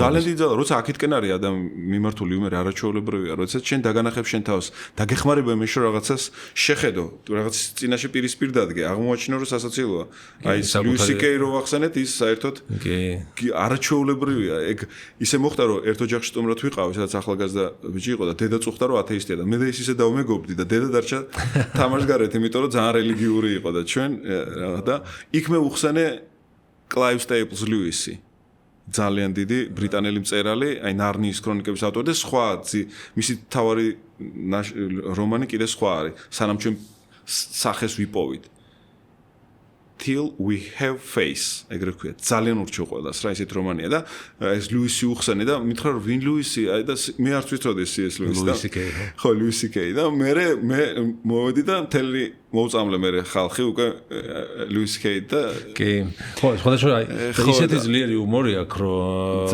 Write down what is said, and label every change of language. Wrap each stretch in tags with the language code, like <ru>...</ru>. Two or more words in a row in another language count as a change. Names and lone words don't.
<ka>ძალიან დიდი ძალა როცა აქეთკენ არის მიმართული იუმორი არაჩვეულებრივია როცა შენ დაგანახებს შენ თავს დაგეხმარება მე შე რაღაცას შეხედო რაღაც წინაშე პირისპირ დადგე აღმოაჩინო რომ სასაცილოა აი ლუისი კეი რო ვახსენეთ ის საერთოდ კი არაჩვეულებრივია ეგ ისე მოხდა რომ ერთ ოჯახში სტუმრად ვიყავი, სადაც ახალგაზრდა ბიჭი იყო და დედა წუხდა რომ ათეისტია და მე და ის ისე დავმეგობდი და დედა დარჩა თამაშგარეთ, იმიტომ რომ ძალიან რელიგიური იყო და ჩვენ და იქ მე უხსენე კლაივ სტეიპლს ლუისი. ძალიან დიდი ბრიტანელი მწერალი, აი ნარნიის ქრონიკების ავტორი და სხვა მისი თავარი რომანი კიდე სხვა არის, სანამ ჩვენ სახეს ვიპოვით. Till we have face. ეგრე ქვია. ძალიან ურჩეო ყველას რა ესეთ რომანია და ეს ლუისი უხსენე და მითხრა რომ ვინ ლუისი აი და მე არ ვიცოდი ეს ლუისი და ხო ლუისი კეი და მე მოვედი და მთელი მოუწამლე მე ხალხი უკვე ლუისი კეი და კი ხო სხვადასხვა აი ისეთი ძლიერი იუმორი აქვს რომ</ka>